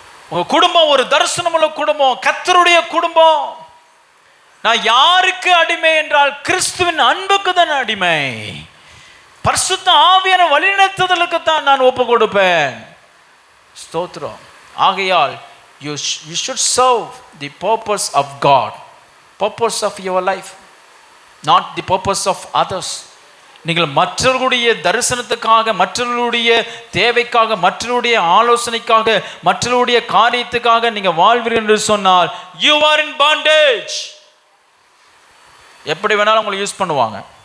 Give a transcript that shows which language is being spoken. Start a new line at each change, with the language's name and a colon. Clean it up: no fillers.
Tamil: உங்க குடும்பம் ஒரு தரிசனம் உள்ள குடும்பம், கர்த்தருடைய குடும்பம். நான் யாருக்கு அடிமை என்றால் கிறிஸ்துவின் அன்புக்கு தான் அடிமை. பரிசுத்த ஆவியான வழிநடத்துதலுக்கு தான் நான் ஒப்பு கொடுப்பேன். ஸ்தோத்திரம். ஆகையால்
English: you should serve the purpose of God, purpose of your life, not the purpose of others.
Tamil: நீங்கள் மற்றவர்களுடைய தரிசனத்துக்காக, மற்றவர்களுடைய தேவைக்காக, மற்றவருடைய ஆலோசனைக்காக, மற்றவருடைய காரியத்துக்காக நீங்க வாழ்வீர்கள் என்று சொன்னால்
English: you are in bondage.
Tamil: எப்படி வேணாலும் உங்களை யூஸ் பண்ணுவாங்க.